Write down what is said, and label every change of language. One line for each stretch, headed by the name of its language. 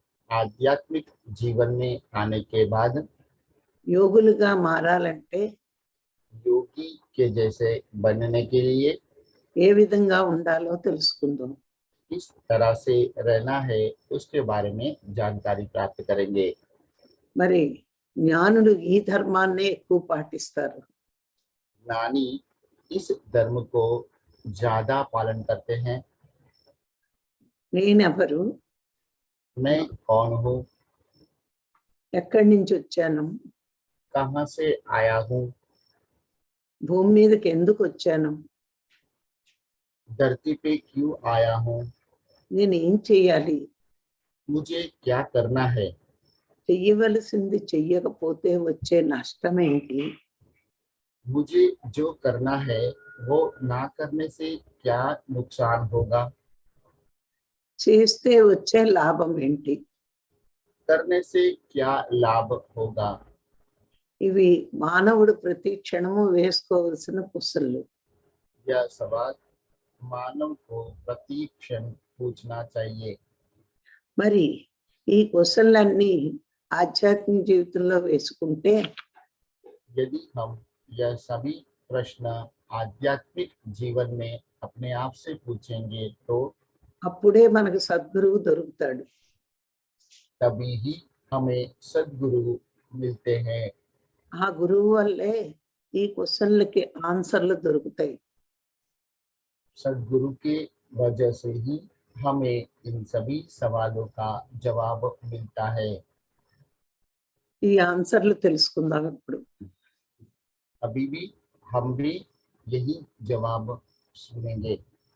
Hindi: आध्यात्मिक जीवन में आने के बाद
Telugu: యోగులుగా మారాలంటే
Hindi: योगी के जैसे बनने के लिए
Telugu: ఏ విధంగా ఉండాలో తెలుసుకుందాం.
Hindi: किस तरह से रहना है उसके बारे में जानकारी प्राप्त करेंगे।
Telugu: మరి జ్ఞానులు ఈ ధర్మాన్నే ఎక్కువ పాటిస్తారు.
Hindi: ज्ञानी इस धर्म को ज्यादा पालन करते हैं।
Telugu: నేనెవరు,
Hindi: मैं कौन हूँ,
Telugu: ఎక్కడి నుంచి వచ్చాను,
Hindi: कहाँ से आया हूँ,
Telugu: భూమి మీదకి ఎందుకు వచ్చాను,
Hindi: धरती पे क्यों आया हूँ,
Telugu: నేను ఏం చెయ్యాలి,
Hindi: मुझे क्या करना है,
Telugu: చెయ్యవలసింది చెయ్యకపోతే వచ్చే నష్టం ఏంటి,
Hindi: मुझे जो करना है वो ना करने से क्या नुकसान होगा,
Telugu: చేస్తే వచ్చే లాభం ఏంటి.
Hindi: करने से क्या लाभ होगा।
Telugu: ఇవి మానవుడు ప్రతి క్షణము వేసుకోవలసిన కుశలు.
Hindi: यह सवाल मानव को प्रति क्षण पूछना चाहिए।
Telugu: మరి ఈ కుశలన్నీ ఆధ్యాత్మిక జీవితంలో వేసుకుంటే
Hindi: यदि हम यह सभी प्रश्न आध्यात्मिक जीवन में अपने आप से पूछेंगे तो
Telugu: అప్పుడే మనకు సద్గురువు దొరుకుతాడు.
Hindi: तभी ही हमें सद्गुरु मिलते हैं।
Telugu: ఆ గురువు వల్లే ఈ క్వశ్చన్లకి ఆన్సర్లు దొరుకుతాయి.
Hindi: सद्गुरु के वजह से ही हमें इन सभी सवालों का जवाब मिलता है।
Telugu: ఈ ఆన్సర్లు తెలుసుకుందాం ఇప్పుడు.
Hindi: अभी भी हम भी यही जवाब सुनेंगे।